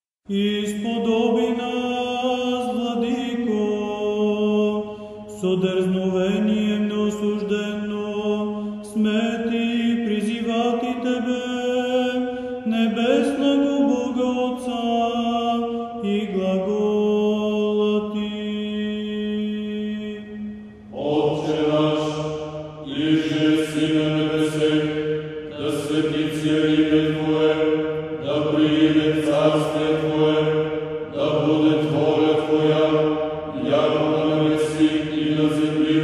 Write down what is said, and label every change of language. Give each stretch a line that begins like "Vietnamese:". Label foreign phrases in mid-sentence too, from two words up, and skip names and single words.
Church Slavic: Исподоби нас, Владико, со дързновением неосуждено сме ти призивати Тебе, небесного Бога Отца и глагола Ти. Отче наш, иже си на небесех, да светится имя Твое, да прииде царствие Твое, да будет воля Твоя, яко на небеси и на земли.